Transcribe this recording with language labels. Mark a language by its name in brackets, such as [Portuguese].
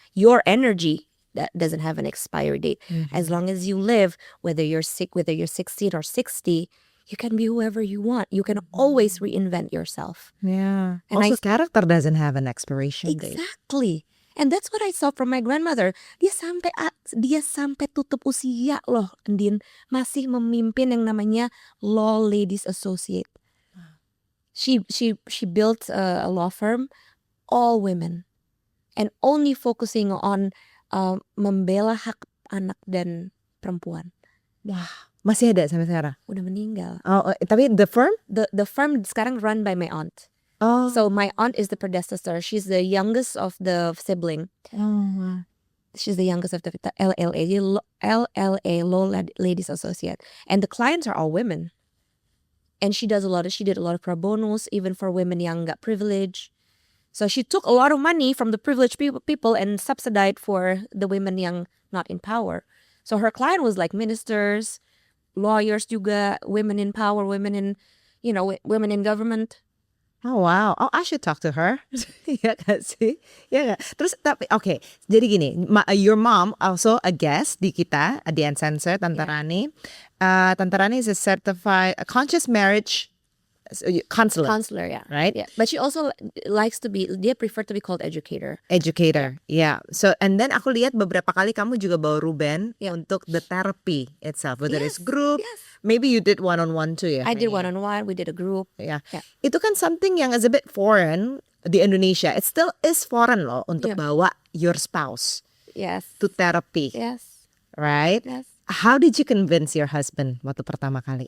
[English] Your energy that doesn't have an expiry date. As long as you live, whether you're sick, whether you're 16 or 60, you can be whoever you want. You can always reinvent yourself. Yeah. And Also, character doesn't have an expiration date. Exactly. And that's what I saw from my grandmother. [Indonesian] Dia sampai tutup usia loh, Andin, masih memimpin yang namanya Law Ladies Associate. [English] She built a law firm, all women, and only focusing on [Indonesian] membela hak anak dan perempuan. Wah, masih ada sampai sekarang. Udah meninggal. [English] Oh, tapi the firm? The firm sekarang run by my aunt. Oh. So my aunt is the predecessor. She's the youngest of the sibling. Oh. She's the youngest of the LLA, Law Ladies Associate, and the clients are all women. And she did a lot of pro bonos, even for women yang nggak privileged. So she took a lot of money from the privileged people and subsidized for the women yang not in power. So her client was like ministers, lawyers juga, women in power, women in government. Oh wow, oh I should talk to her. [Indonesian] Iya gak sih? Iya gak? Terus tapi oke, jadi gini, [English] your mom also a guest [Indonesian] di kita di Uncensored, Tante Rani. [English] Tante Rani is a certified conscious marriage counselor, Yeah. right? Yeah. But she also dia prefer to be called educator. Educator, yeah. So and then [Indonesian] aku lihat beberapa kali kamu juga bawa Ruben [English] Yeah. untuk the therapy itself, whether it's Yes, group, yes. maybe you did one-on-one too ya? I did Fanny? one-on-one. We did a group. [Indonesian] Ya, [English] Yeah. itu kan something yang is a bit foreign di Indonesia, it still is foreign loh untuk Yeah. bawa your spouse Yes. to therapy, Yes. right? Yes. How did you convince your husband [Indonesian] waktu pertama kali?